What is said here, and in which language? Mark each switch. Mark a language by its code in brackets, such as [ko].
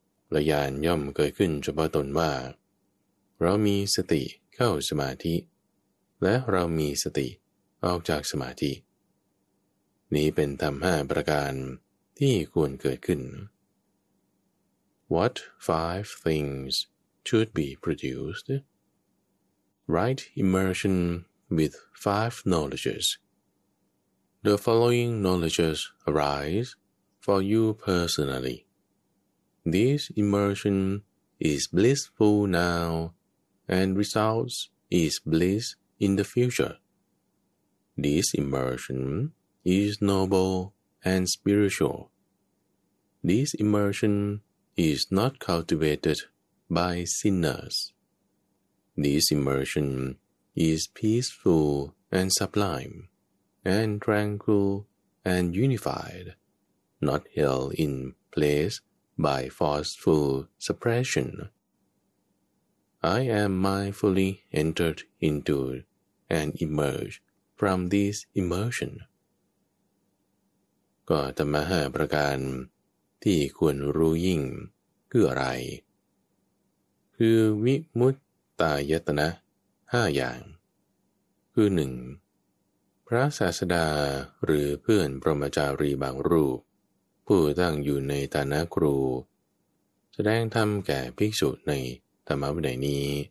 [th] และญาณย่อมเกิดขึ้นเฉพาะตนว่าเรามีสติเข้าสมาธิและเรามีสติออกจากสมาธินี้เป็นธรรม5ประการที่ควรเกิดขึ้น [en] What 5 things should be produced? Right immersion with 5 knowledges. The following knowledges arise for you personally. This immersion is blissful now and results is bliss in the future. This immersion is noble and spiritual. This immersion is not cultivated by sinners. This immersion is peaceful and sublime, and tranquil and unified, not held in place by forceful suppression. I am mindfully entered into and emerged from this immersion. [th] ก็ธรรมะ5ประการที่ควรรู้ยิ่งคืออะไรคือวิมุตตายตนะ5อย่างคือ1พระศาสดาหรือเพื่อนพรหมจารีบางรูปผู้ตั้งอยู่ในฐานะครูแสดงธรรมแก่ภิกษุในธรรมวินัยนี้